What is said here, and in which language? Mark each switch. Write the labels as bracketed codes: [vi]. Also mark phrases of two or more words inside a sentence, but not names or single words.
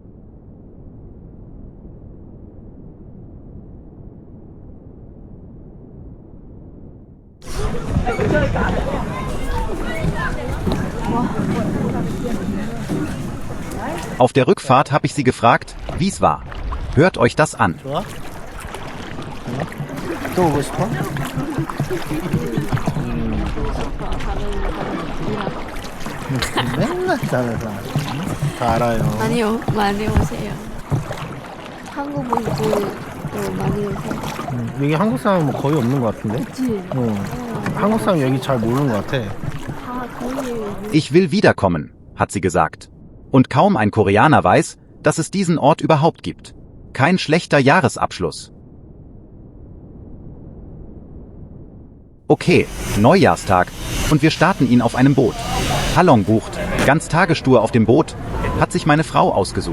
[de] Auf der Rückfahrt habe ich sie gefragt, wie es war. Hört euch das an. [ko] 좋아? 또 오고 싶어? 맨날 잘해서 다 알아요. 많이 오세요. 한국 분들도 많이 오세요. 여기 한국 사람은 뭐 거의 없는 것 같은데? 그치? 한국 사람 여기 잘 모르는 것 같아. 다 거의 [de] Ich will wiederkommen, hat sie gesagt. Und kaum ein Koreaner weiß, dass es diesen Ort überhaupt gibt. Kein schlechter Jahresabschluss. Okay, Neujahrstag und wir starten ihn auf einem Boot. Halong bucht, ganz Tagesstur auf dem Boot, hat sich meine Frau ausgesucht.